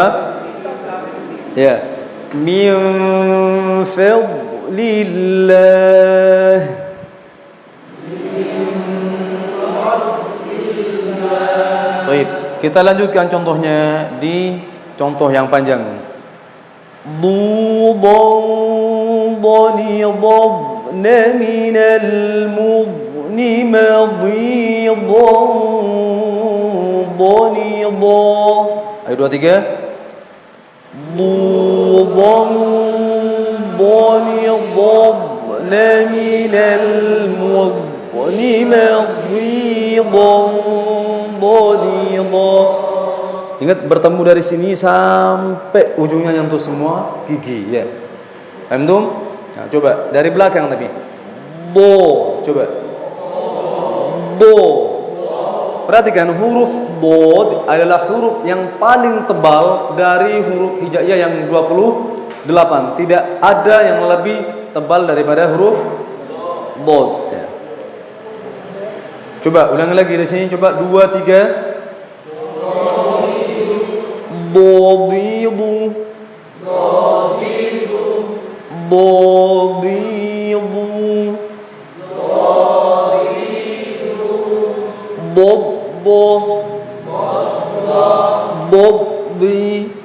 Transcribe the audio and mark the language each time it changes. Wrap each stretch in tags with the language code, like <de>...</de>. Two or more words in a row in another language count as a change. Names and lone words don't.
<ar>Ya. من فضل الله.</ar> <id>Baik, kita lanjutkan contohnya di contoh yang panjang.</id> <ar>ضاني ضبن من المضن مضيضا ضنيضا.</ar> <id>Ayo 2 3.</id> <ar>ضاني ضبن من المضن مضيضا ضنيضا.</ar> <id>Ingat bertemu dari sini sampai ujungnya nyentuh semua gigi ya. Antum? Nah, coba dari belakang tapi. Bo, Coba. Bo. Perhatikan huruf bod adalah huruf yang paling tebal dari huruf hijaiyah yang 28. Tidak ada yang lebih tebal daripada huruf bod. Ya. Coba ulang lagi di sini. Coba 2 3.</id> <ar>ضبيض ضب ضبي</ar>